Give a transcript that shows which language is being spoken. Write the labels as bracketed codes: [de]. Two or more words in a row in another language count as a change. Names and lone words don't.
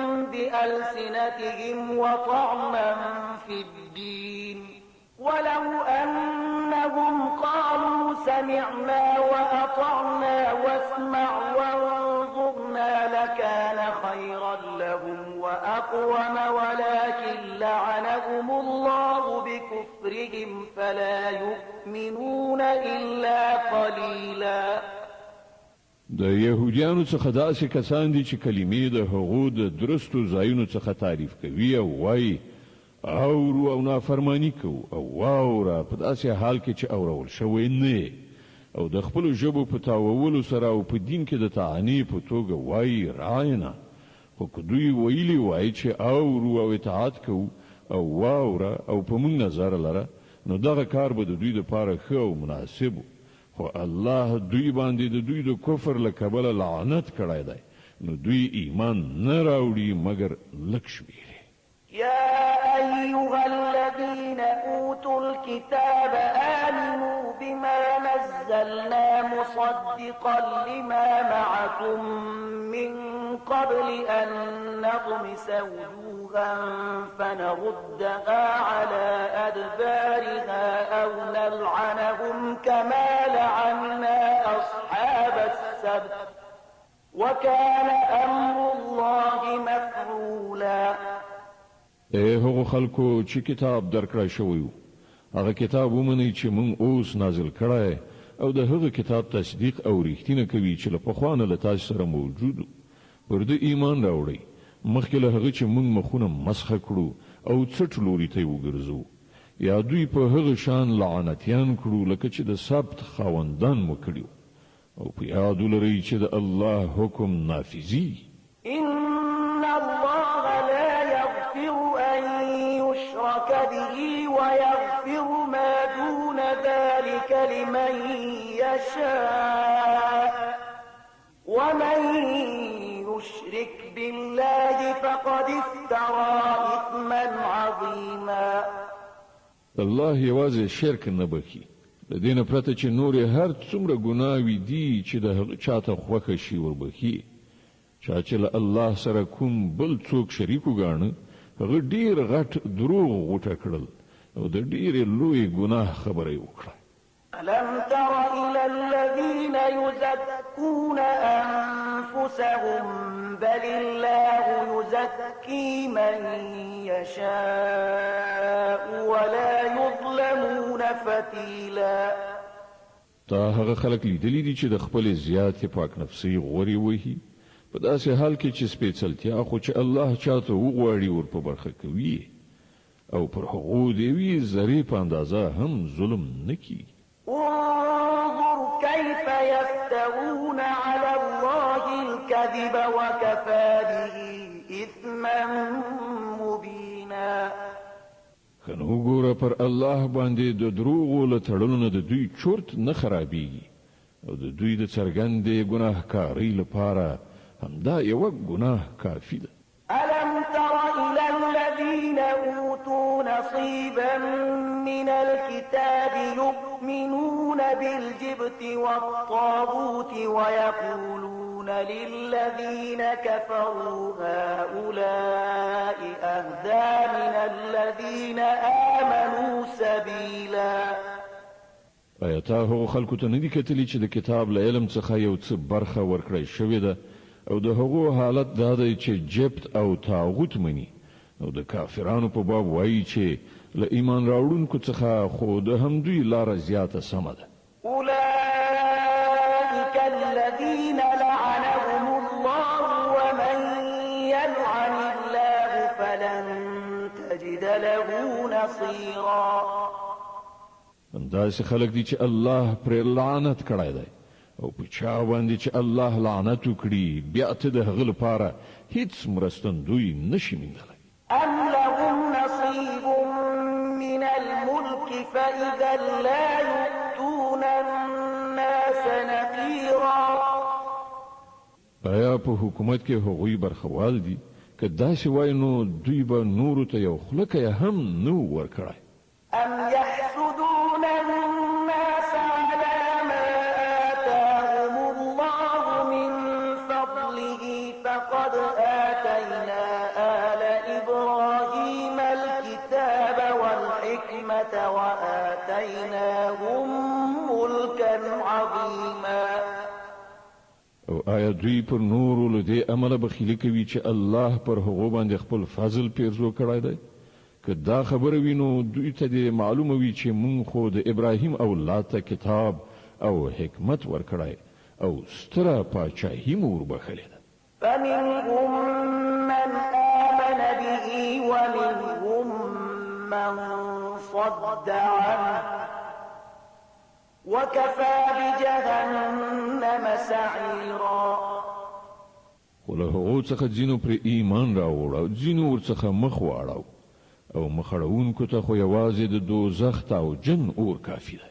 [ar] بألسنتهم وطعما في الدين ولو أنهم قالوا سمعنا وأطعنا واسمع وانظرنا لكان خيرا لهم وأقوم ولكن لعنهم الله بكفرهم فلا يؤمنون إلا قليلا [ps] د يهوديانو څخه داسې کسان دي چې کلمې د هغو د درستو ځایونو څخه تعریف کوي او وایي اورو او نافرمانی کو او واوره په داسې حال کې چې اورول شوی نه او د خپل ژبو په تاوولو سره او په دین کې د تعانی په توګه وایي راینا خو که دوی ویلي وایي چې اورو او اطاعت کو او واوره او په موږ نظر لره نو دغه کار به د دوی لپاره ښه او مناسب خو الله دوی باندې د دوی د کفر له کبله لعنت کړی دی نو دوی ایمان نه راوړي مګر لږ شمېر [ar] يا أيها الذين أوتوا الكتاب آمنوا بما نزلنا مصدقا لما معكم من قبل أن نطمس وجوها فنردها على أدبارها أو نلعنهم كما لعنا أصحاب السبت وكان أمر الله مفعولا [ps] هغه خلکو چې کتاب درکړای شوی وو هغه کتاب ومني چې مونږ اوس نازل کړای او د هغه کتاب تصدیق او ریښتینه کوي چې له پخوانه له تاسو سره موجود پر دې ایمان راوړي مخکې له هغه چې مونږ مخونه مسخه کړو او څټ لوري ته وګرځو یا دوی په هغه شان لعنتیان کړو لکه چې د سبت خاوندان مو کړیو او په یاد ولرئ چې د الله حکم نافذي [ar] إن الله لا يغفر أن يشرك به ويغفر ما دون ذلك لمن يشاء ومن يشرك بالله فقد افترى إثما عظيما [ps] الله یوازې شرک نه بخي د دین پرته چې نور هر څومره ګناوي دي چې د چاته خوښه شي وربخي چا چې الله سره کوم بل څوک شریک وګاڼه هغه ډیر غټ دروغ غوټه کړل او د ډیر لوی ګناه خبره وکړه [ar] ألم تر إلى الذين يزكون أنفسهم بل الله يزكي من يشاء ولا يظلمون فتيلا [ps] تا هغه خلک لیدلی دي چې د خپل زیات پاک نفسي غوري وهي په داسې حال کې چې سپېڅلتیا خو چې الله چاته وغواړي ور په برخه کوي او پر هغو دی وی ذری په اندازه هم ظلم نکي [ar] انظر كيف يفترون على الله الله الكذب وكفى به إثما مبينا. [ps] خنو ګوره پر الله باندې د دروغو له تړلو نه د دوی چورت نه خرابېږي او د دوی د څرګندې ګناهکارۍ لپاره همدا یوه ګناه کافي ده. [ar] ألم تر إلى الذين أوتوا نصيبا من الكتاب يؤمنون بالجبت والطاغوت ويقولون للذين كفروا هؤلاء أهدى من الذين آمنوا سبيلا. [ps] آیتا هغو خلکو ته نه دي کتلي چې د کتاب له علم څخه یو څه برخه ورکړی شوې ده او د هغو حالت دا دی چې جبت او طاغوت مني او د کافرانو په باب وایي چې له ایمان راوړونکو څخه خو د همدوی لاره زیاته سمه ده. [ar] أولئك الذين لعنهم الله ومن يلعن الله فلن تجد له نصيرا. [ps] داسې خلک دي چې الله پر لعنت کړی دی او په چا باندې چې الله لعنت وکړي بیا ته د هغه لپاره هیڅ مرستندوی نشي موندلی. [ar] أم لهم نصيب من الملك فإذا لا يؤتون الناس نقيرا. [ps] آیا په حکومت کې هغوی برخوال دي که داسې وای نو دوی به نورو ته یو خلکه هم نو ورکړی. [ar] أم يحسدون الناس على ما آتاهم الله من فضله فقد آتينا آل إبراهيم الكتاب والحكمة وآتيناهم ملكا عظيما. [ps] او آیا دوی پر نورو له دې عمله بخیلي کوي چې الله پر هغو باندې خپل فضل پیرزو کړی دی؟ که دا خبره وي نو دوی ته دې معلومه وي چې مونږ خو د ابراهیم اولاد ته کتاب او حکمت ورکړی او ستره پاچاهي مو وربخلې ده. [ar] فمنهم من آمن به ومنهم من صد عنه وكفى بجهنم سعيرا. [ps] خو له هغو څخه ځینو پر ایمان راوړ او ځینو ورڅخه مخ واړو او مخړونکو ته خو یوازې د دوزخ او جن اور کافي ده.